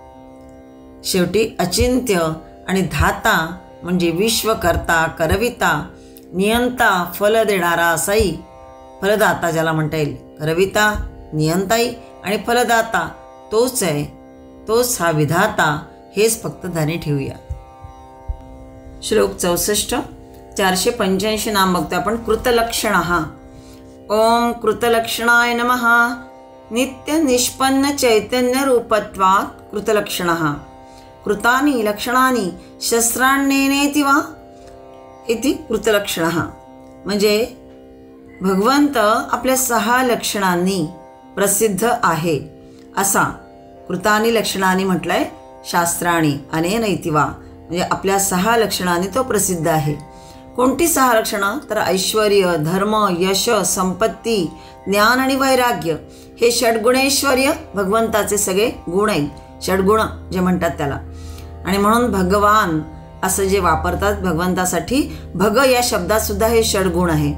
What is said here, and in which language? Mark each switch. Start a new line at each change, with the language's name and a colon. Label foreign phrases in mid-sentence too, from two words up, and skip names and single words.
Marathi: शेवटी अचिंत्य आणि धाता म्हणजे विश्वकर्ता, करविता, नियंता, फल देणारा असाही फलदाता ज्याला म्हणता येईल. करविता, नियंताई आणि फलदाता तोच आहे, तोच हा विधाता. हेच फक्त ध्यानी ठेवूया. श्लोक 64 485 नाम बघतो आपण.
Sanskrit: कृतलक्षणः. ओम कृतलक्षणाय नमः. नित्य निष्पन्न चैतन्य रूपत्वात् कृतलक्षणः. कृतानि लक्षणानि शस्त्राण्येनेति वा इति कृतलक्षणः.
Marathi: म्हणजे भगवंत आपल्या 6 लक्षणांनी प्रसिद्ध आहे असा. कृतानि लक्षणांनी म्हटलंय
Sanskrit: शास्त्राणी अनेन इति वा,
Marathi: म्हणजे आपल्या 6 लक्षणांनी तो प्रसिद्ध आहे. कोणती 6 लक्षणं? तर ऐश्वर्य, धर्म, यश, संपत्ती, ज्ञान आणि वैराग्य. हे षड्गुणैश्वर्य भगवंताचे सगळे गुण आहेत. षड्गुण जे म्हणतात त्याला. आणि म्हणून भगवान असं जे वापरतात भगवंतासाठी, भग या शब्दात सुद्धा हे षड्गुण आहे.